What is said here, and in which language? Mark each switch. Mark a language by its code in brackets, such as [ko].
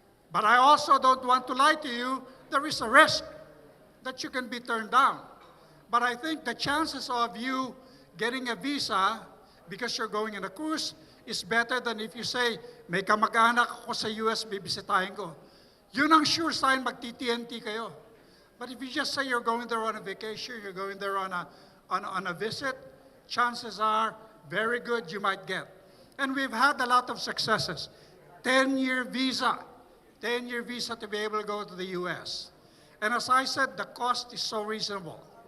[en] But I also don't want to lie to you. There is a risk that you can be turned down. But I think the chances of you getting a visa because you're going on a cruise is better than if you say, [tl] may kamag-anak ako sa US, bibisitahin ko. Yun ang sure sign, magti-TNT kayo. [en] But if you just say you're going there on a vacation, you're going there on a visit, chances are very good you might get. And we've had a lot of successes. 10-year visa. 10-year visa to be able to go to the US. And as I said, the cost is so reasonable.